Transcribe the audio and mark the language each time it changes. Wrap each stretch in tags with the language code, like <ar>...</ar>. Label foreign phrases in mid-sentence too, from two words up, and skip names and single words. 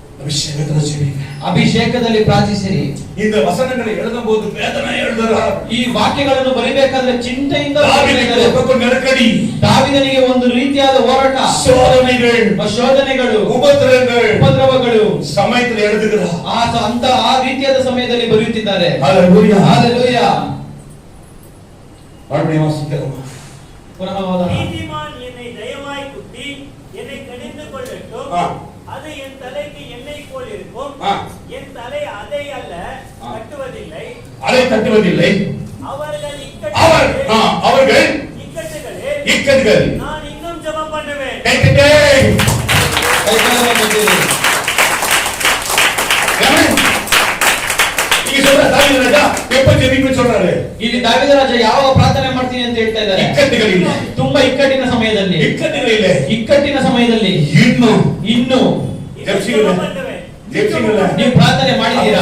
<ta>அபிஷேகத்துல ஜெபிங்க.</ta> <kn>ಅಭಿಷೇಕದಲ್ಲಿ ಪ್ರಾರ್ಥಿಸಿರಿ.</kn> <ta>இந்த வசனங்களை எழுதும்போது வேதனை எழுதுறார்.</ta> <kn>ಈ ವಾಕ್ಯಗಳನ್ನು ಬರೆಯಬೇಕಾದ್ರೆ ಚಿಂತೆಯಿಂದ</kn> <ta>தாவீதுக்கு நெருக்கடி,</ta> <kn>ದಾವೀದನಿಗೆ ಒಂದು ರೀತಿಯಾದ ಹೋರಾಟ, ಶೋಧನೆಗಳು, ಉಪದ್ರವಗಳು</kn> <ta>ಸಮಯದಲ್ಲಿ எழுதுகிறார்.</ta> <kn>ಆ ರೀತಿಯಾದ ಸಮಯದಲ್ಲಿ ಬರೆಯುತ್ತಿದ್ದಾರೆ. ಹalleluya ಹalleluya.</kn> <ta>மறுபடியும் வாசிக்கலாம்.</ta> <kn>ಪುನಃ ಓದೋಣ.</kn> <ta>நீதிமான் என்னை தயவாய் குத்தி என்னை கடிந்து கொள்ளட்டும். அது என் தலைக்கு எண்ணெய் போல் இருக்கும். என் தலை அதை அல்ல தட்டுவதில்லை, அதை தட்டுவதில்லை. அவர்கள் இக்கட்டுகள் நான் இன்னும் ஜெபம் பண்ணுவேன்.</ta> <kn>ಇಲ್ಲಿ ದಾವೀದ ರಾಜ ಯಾವ ಪ್ರಾರ್ಥನೆ ಮಾಡ್ತೀನಿ ಅಂತ ಹೇಳ್ತಾ ಇದ್ದಾರೆ. ಇಕ್ಕಟ್ಟುಗಳಿಲ್ಲ, ತುಂಬಾ ಇಕ್ಕಟ್ಟಿನ ಸಮಯದಲ್ಲಿ, ಇಕ್ಕಟ್ಟಿನ ಸಮಯದಲ್ಲಿ ಇನ್ನು ನೀವು ಪ್ರಾರ್ಥನೆ ಮಾಡಿದ್ದೀರಾ?</kn>